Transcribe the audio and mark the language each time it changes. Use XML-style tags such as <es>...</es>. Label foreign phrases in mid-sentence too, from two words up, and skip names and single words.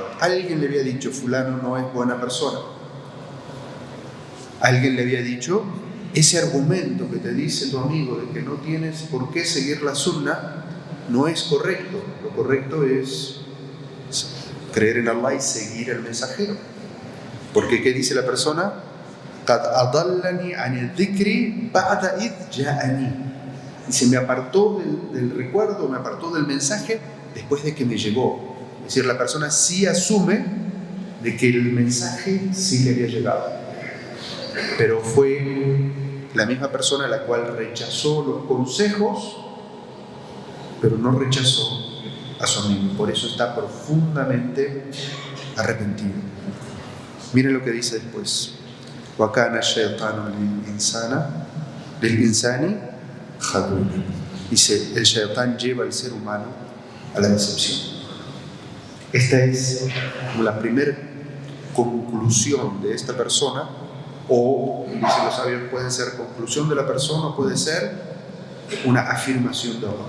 <es>Alguien le había dicho, fulano no es buena persona. Alguien le había dicho, ese argumento que te dice tu amigo de que no tienes por qué seguir la sunna no es correcto. Lo correcto es creer en Allah y seguir al mensajero. Porque ¿qué dice la persona?</es> <ar>قَدْ أَضَلَّنِي عَنِ الذِّكْرِ بَعْدَ إِذْ جَاءَنِي.</ar> <es>Dice, me apartó del recuerdo, me apartó del mensaje después de que me llegó. Es decir, la persona sí asume de que el mensaje sí le había llegado, pero fue la misma persona la cual rechazó los consejos, pero no rechazó a su amigo. Por eso está profundamente arrepentido. Miren lo que dice después.</es> <ar>وَكَانَ الشَّيْطَانُ لِلْإِنسَانِ</ar> <es>Dice, el shaitán lleva al ser humano a la decepción. Esta es como la primera conclusión de esta persona, o, dicen los sabios, puede ser conclusión de la persona o puede ser una afirmación de Allah.</es>